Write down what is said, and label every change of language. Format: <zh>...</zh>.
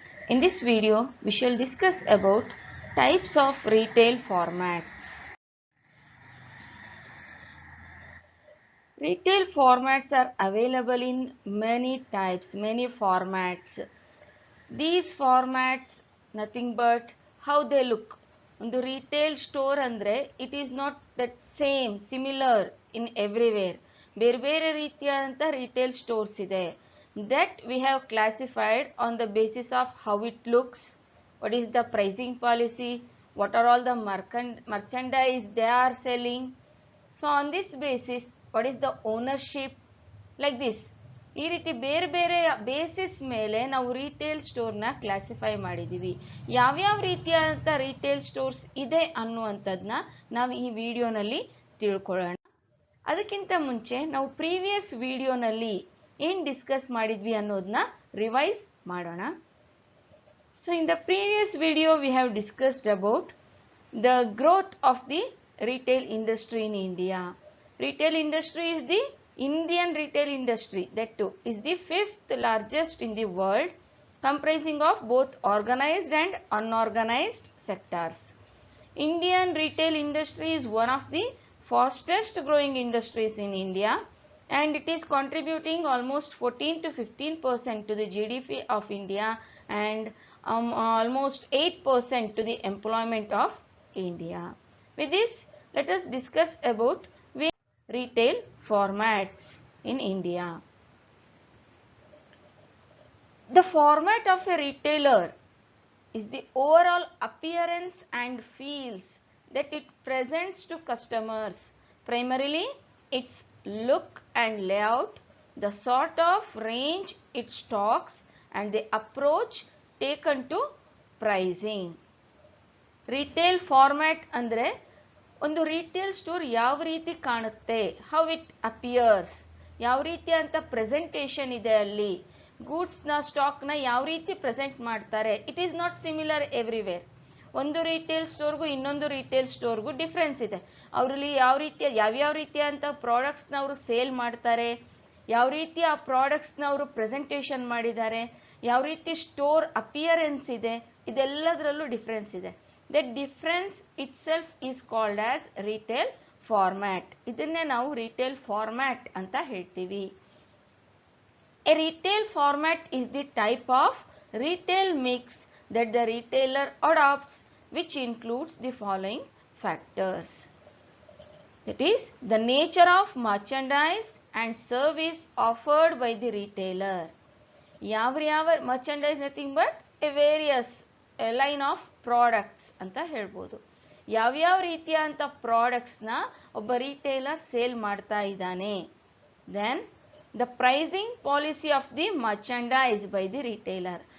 <en>In this video, we shall discuss about types of retail formats. Retail formats are available in many types, many formats. These formats, nothing but how they look.</en> <kn>ಒಂದು retail store ಅಂದರೆ</kn> <en>It is not that same similar in everywhere.</en> <kn>ಬೇರೆ ಬೇರೆ ರೀತಿಯಾದಂಥ retail stores ಇದೆ.</kn> <en>That we have classified on the basis of how it looks, what is the pricing policy, what are all the merchandise they are selling. So on this basis what is the ownership, like this.</en> <kn>ಈ ರೀತಿ ಬೇರೆ ಬೇರೆ basis ಮೇಲೆ ನಾವು retail ಸ್ಟೋರ್ನ classify ಮಾಡಿದ್ದೀವಿ. ಯಾವ್ಯಾವ ರೀತಿಯಾದಂಥ retail stores ಇದೆ ಅನ್ನುವಂಥದ್ದನ್ನ ನಾವು ಈ ವಿಡಿಯೋನಲ್ಲಿ ತಿಳ್ಕೊಳ್ಳೋಣ. ಅದಕ್ಕಿಂತ ಮುಂಚೆ ನಾವು ಪ್ರೀವಿಯಸ್ ವಿಡಿಯೋನಲ್ಲಿ ಏನು ಡಿಸ್ಕಸ್ ಮಾಡಿದ್ವಿ ಅನ್ನೋದನ್ನ ರಿವೈಸ್ ಮಾಡೋಣ.</kn> <en>So in the previous video we have discussed about the growth of the retail industry in India. Retail industry is the Indian retail industry, that too is the 5th largest in the world, comprising of both organized and unorganized sectors. Indian retail industry is one of the fastest growing industries in India, and it is contributing almost 14 to 15% to the GDP of India and almost 8% to the employment of India. With this, let us discuss about retail formats in India. The format of a retailer is the overall appearance and feels that it presents to customers. Primarily, its look and layout, the sort of range it stocks, and the approach taken to pricing.</en> <kn>Retail format ಅಂದರೆ ಒಂದು retail store ಯಾವ ರೀತಿ ಕಾಣುತ್ತೆ,</kn> <en>how it appears,</en> <kn>ಯಾವ ರೀತಿಯಂಥ presentation ಇದೆ ಅಲ್ಲಿ, ಗೂಡ್ಸ್ನ ಸ್ಟಾಕ್ನ ಯಾವ ರೀತಿ ಪ್ರೆಸೆಂಟ್ ಮಾಡ್ತಾರೆ.</kn> <en>It is not similar everywhere.</en> <kn>ಒಂದು ರಿಟೇಲ್ ಸ್ಟೋರ್ಗೂ ಇನ್ನೊಂದು ರಿಟೇಲ್ ಸ್ಟೋರ್ಗೂ ಡಿಫ್ರೆನ್ಸ್ ಇದೆ. ಅವರಲ್ಲಿ ಯಾವ್ಯಾವ ರೀತಿಯಂಥ ಪ್ರಾಡಕ್ಟ್ಸ್ನ ಅವರು ಸೇಲ್ ಮಾಡ್ತಾರೆ, ಯಾವ ರೀತಿ ಆ ಪ್ರಾಡಕ್ಟ್ಸ್ನ ಅವರು ಪ್ರೆಸೆಂಟೇಷನ್ ಮಾಡಿದ್ದಾರೆ, ಯಾವ ರೀತಿ ಸ್ಟೋರ್ ಅಪಿಯರೆನ್ಸ್ ಇದೆ, ಇದೆಲ್ಲದರಲ್ಲೂ ಡಿಫ್ರೆನ್ಸ್ ಇದೆ.</kn> <en>That difference itself is called as retail format.</en> <kn>ಇದನ್ನೇ ನಾವು retail format ಅಂತ ಹೇಳ್ತೀವಿ.</kn> <en>A retail format is the type of retail mix that the retailer adopts, which includes the following factors. That is the nature of merchandise and service offered by the retailer. ಯಾವ merchandise, nothing but a various line of products</en> <kn>ಅಂತ ಹೇಳ್ಬೋದು. ಯಾವ್ಯಾವ ರೀತಿಯಾದಂಥ ಪ್ರಾಡಕ್ಟ್ಸ್ನ ಒಬ್ಬ retailer sale ಮಾಡ್ತಾ ಇದ್ದಾನೆ.</kn> <en>Then the pricing policy of the merchandise by the retailer.</en>